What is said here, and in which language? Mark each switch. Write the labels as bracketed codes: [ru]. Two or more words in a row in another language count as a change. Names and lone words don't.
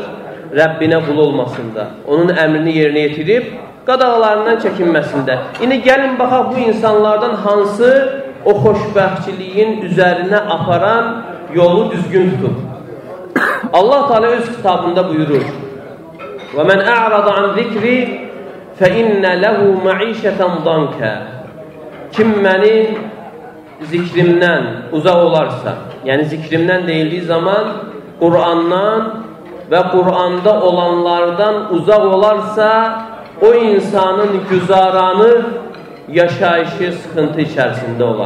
[az] Rəbbinə qul olmasında, onun əmrini yerinə yetirib, qadağalarından çəkinməsində. İndi gəlin baxaq bu insanlardan hansı o xoşbəxtçiliyin üzərinə aparan yolu düzgün tutub. Allah Teala öz kitabında buyurur: [ar] وَمَنْ أَعْرَضَ عَنْ ذِكْرِ فَإِنَّ لَهُ مَعِيشَةً ضَنْكَ. [az] Kim mənim zikrimdən uzaq olarsa, yəni zikrimdən deyildiği zaman Qur'andan və Qur'anda olanlardan uzaq olarsa, o insanın güzaranı, yaşayışı sıxıntı içərisində olar.